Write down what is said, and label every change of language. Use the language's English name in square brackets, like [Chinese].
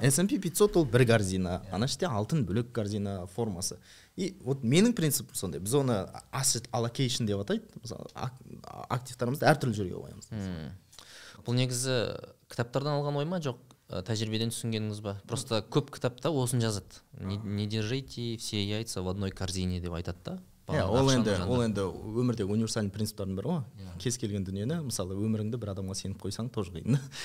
[Kazakh] S&P 500 ол бір корзина, ана іште алтын бөлек корзина формасы. И вот менің принципім сондай. Біз оны asset allocation деп атайды. Мысалы, активтарымызды әртүрлі жерге қоямыз. Бұл негізі кітаптардан алған ой ма, жоқ тәжірибеден түсінгеніңіз ба? Просто көп кітапта осын жазады. [Russian] Не держите все яйца в одной корзине [Kazakh] деп айтады да. ол енді өмірдегі универсальный принциптардың бірі ғой. Кез келген дүниені, мысалы өміріңді бір адамға сеніп қойсаң тоже қиын.